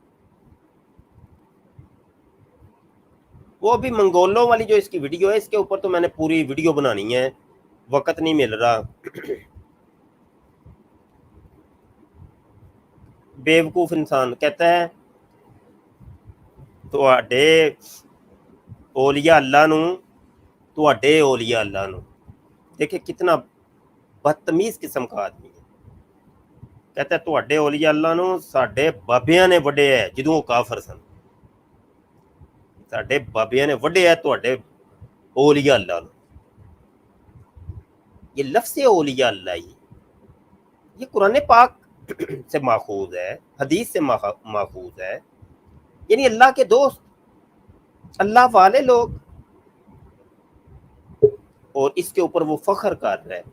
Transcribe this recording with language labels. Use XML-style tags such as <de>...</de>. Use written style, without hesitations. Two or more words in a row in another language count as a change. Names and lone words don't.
<ur>وہ بھی منگولوں والی جو اس کی ویڈیو ہے، اس کے اوپر تو میں نے پوری ویڈیو بنانی ہے، وقت نہیں مل رہا. بیوقوف انسان کہتا ہے</ur> <pa>تواڈے اولیاء اللہ نو، تواڈے اولیاء اللہ نو.</pa> <ur>دیکھیں کتنا بدتمیز قسم کا آدمی ہے. کہتا ہے</ur> <pa>تواڈے اولیاء اللہ نو ساڈے بابیاں نے وڈے ہے جدوں کافر سن. ਸਾਡੇ ਬਾਬਿਆਂ ਨੇ ਵੱਢਿਆ ਤੁਹਾਡੇ اولیاء اللہ نے.</pa> <ur>یہ لفظ اولیاء اللہ یہ قرآن پاک سے ماخوذ ہے, حدیث سے ماخوذ ہے, یعنی اللہ کے دوست, اللہ والے لوگ, اور اس کے اوپر وہ فخر کر رہا ہے.</ur>